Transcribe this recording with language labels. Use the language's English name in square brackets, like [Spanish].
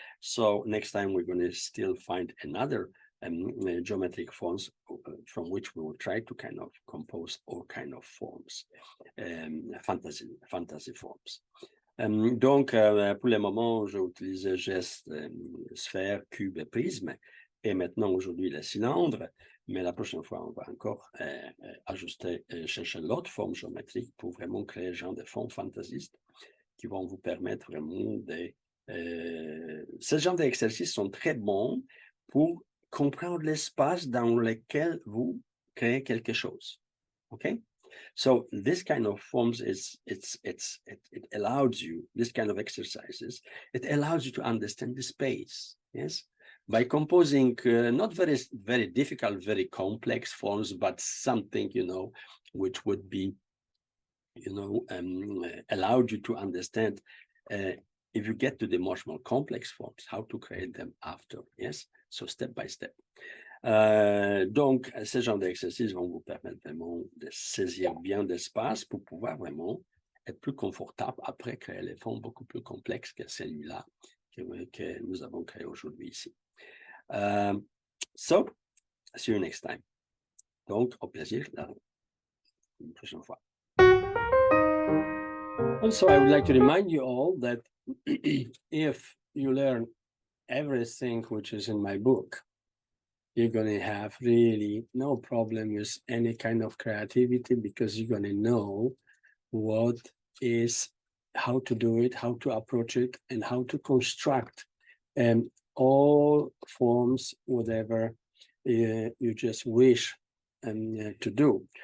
[English] So next time we're going to still find another geometric forms from which we will try to kind of compose all kind of forms, fantasy forms. [French] Donc, pour le moment, j'ai utilisé geste, sphère, cube et prisme. Et maintenant, aujourd'hui, le cylindre. Mais la prochaine fois, on va encore ajuster, chercher l'autre forme géométrique pour vraiment créer genre de formes fantaisistes qui vont vous permettre vraiment de... ce genre d'exercices sont très bons pour comprendre l'espace dans lequel vous créez quelque chose. OK? [English] So this kind of forms it allows you, this kind of exercises, it allows you to understand the space, yes? By composing not very difficult, very complex forms, but something, you know, which would be, you know, allowed you to understand if you get to the much more complex forms, how to create them after, yes? So step by step. [French] Donc, ce genre d'exercices vont vous permettre vraiment de saisir bien d'espace pour pouvoir vraiment être plus confortable après créer les formes beaucoup plus complexes que celui-là que nous avons créé aujourd'hui ici. [English] So, see you next time. [French] Donc, au plaisir la prochaine fois. [English] Also, I would like to remind you all that if you learn everything which is in my book, you're going to have really no problem with any kind of creativity because you're going to know what is, how to do it, how to approach it, and how to construct all forms, whatever you just wish to do.